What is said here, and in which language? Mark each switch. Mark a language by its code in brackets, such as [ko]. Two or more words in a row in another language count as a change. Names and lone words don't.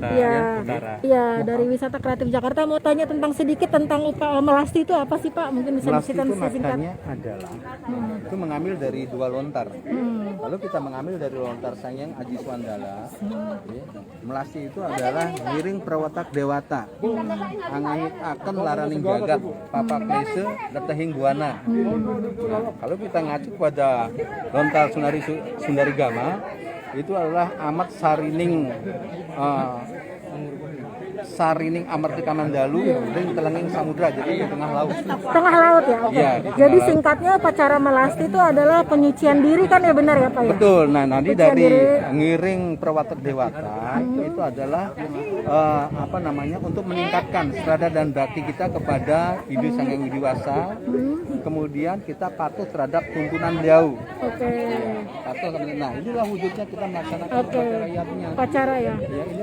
[id] Iya. ya, Utara. Iya, dari Wisata Kreatif Jakarta mau tanya tentang sedikit tentang melasti itu apa sih, Pak? Mungkin bisa Melasti diceritakan itu singkat. maknanya adalah itu mengambil dari dua lontar. Lalu kita mengambil dari lontar Sangyang Aji Swandala. Ya. Melasti itu adalah [ban] ngiring perwatak dewata. Angangit akan laraning jagat, papak lese letehing buana. [id] Nah, kalau kita ngacu pada lontar Sundari Gama, itu adalah [ban] amat sarining Sarining Amartika Mandalu [id] dan [ban] Telenging Samudra, [id] jadi di tengah laut. Tengah laut ya? Oke. Iya, di tengah Jadi laut. singkatnya upacara melasti itu adalah penyucian diri kan ya, benar ya, Pak ya? Betul. Nah, nanti Penyucian dari diri. [ban] ngiring perwatak dewata [id] itu adalah apa namanya, untuk meningkatkan serada dan bakti kita kepada Hindu Sangyang Widiwasa. Kemudian kita patuh terhadap tuntunan beliau. Oke. Patuh. Nah, inilah wujudnya kita melaksanakan Oke. upacara rakyatnya. Upacara ya? Ya, ini